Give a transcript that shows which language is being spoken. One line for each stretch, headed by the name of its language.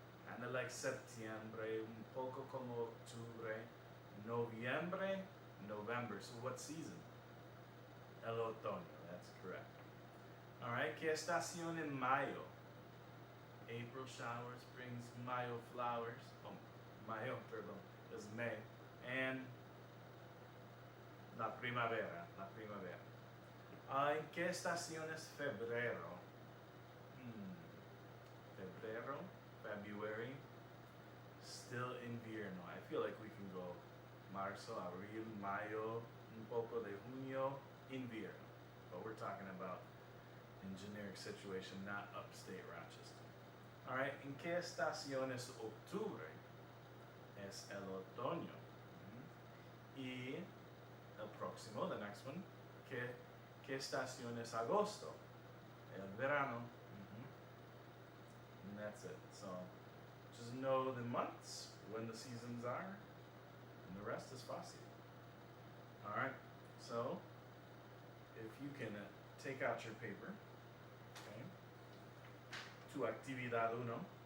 English: Kind of like
Spanish: septiembre, un poco como octubre.
English: Noviembre, November. So what season?
Spanish: El otoño,
English: that's correct. All right,
Spanish: ¿qué estación en mayo?
English: April showers, brings Mayo flowers.
Spanish: Oh, Mayo, perdón,
English: is May.
Spanish: And la primavera, la primavera. ¿En qué estación es febrero? Febrero, February, still invierno.
English: I feel like we can go
Spanish: marzo, abril, mayo, un poco de junio, invierno.
English: But we're talking about in generic situation, not upstate Rochester.
Spanish: All right, ¿en qué estación es octubre? Es el otoño. Y el próximo,
English: the next one,
Spanish: ¿qué estación es agosto? El verano.
English: And that's it. So just know the months, when the seasons are, and the rest is fácil. All right, so if you can take out your paper, okay, to
Spanish: actividad uno.